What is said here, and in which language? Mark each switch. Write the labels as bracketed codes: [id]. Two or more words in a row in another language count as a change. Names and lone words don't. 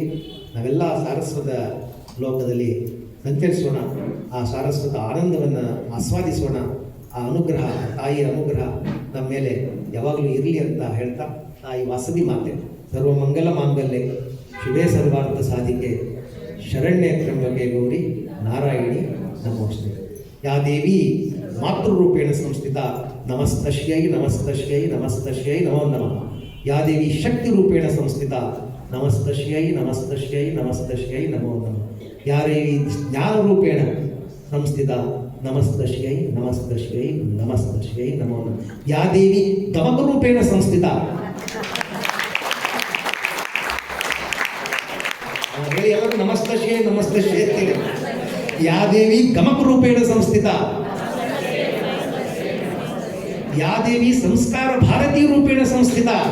[kn] ನಾವೆಲ್ಲ ಸಾರಸ್ವತ ಲೋಕದಲ್ಲಿ ಸಂಚರಿಸೋಣ, ಆ ಸಾರಸ್ವತ ಆನಂದವನ್ನು ಆಸ್ವಾದಿಸೋಣ. ಆ ಅನುಗ್ರಹ, ತಾಯಿಯ ಅನುಗ್ರಹ ನಮ್ಮ ಮೇಲೆ ಯಾವಾಗಲೂ ಇರಲಿ ಅಂತ ಹೇಳ್ತಾ, ತಾಯಿ ವಾಸವಿ ಮಾತೆ [sa] ಸರ್ವಮಂಗಲ ಮಾಂಗಲ್ಯ ಶಿವೇ ಸರ್ವಾರ್ಥ ಸಾಧಿಕೆ ಶರಣ್ಯ ತ್ರ್ಯಂಬಕೆ ಗೌರಿ ನಾರಾಯಣಿ ನಮೋಸ್ತುತೆ. ಯಾ ದೇವಿ ಮಾತೃರೂಪೇಣ ಸಂಸ್ಥಿತ ನಮಸ್ತಶ್ಯೈ ನಮಸ್ತಶ್ಯೈ ನಮಸ್ತಶ್ಯೈ ನಮೋ ನಮಃ. ಯಾ ದೇವಿ ಶಕ್ತಿ ರೂಪೇಣ ಸಂಸ್ಥಿತ ನಮಸ್ತಶ್ಯೈ ನಮಸ್ತಶ್ಯೈ ನಮಸ್ತಶ್ಯೈ ನಮೋ ನಮಃ. ಯಾ ದೇವಿ ಜ್ಞಾನ ರೂಪೇಣ ಸಂಸ್ಥಿತ ನಮಸ್ತಶ್ಯೈ ನಮಸ್ತಶ್ಯೈ ನಮಸ್ತಶ್ಯೈ ನಮೋ ನಮಃ. ಯಾ ದೇವಿ ಗಮಕ ರೂಪೇಣ ಸಂಸ್ಥಿತ, [kn] ಹೇಳಿ ಎಲ್ಲರೂ [sa] ನಮಸ್ತಶ್ಯೈ ನಮಸ್ತಶ್ಯೈ [kn] ಅಂತೇಳಿ. [sa] ಯಾ ದೇವಿ ಗಮಕ ರೂಪೇಣ ಸಂಸ್ಥಿತ, ಯಾ ದೇವಿ ಸಂಸ್ಕಾರ ಭಾರತೀಯ ರೂಪೇಣ ಸಂಸ್ಥಿತ.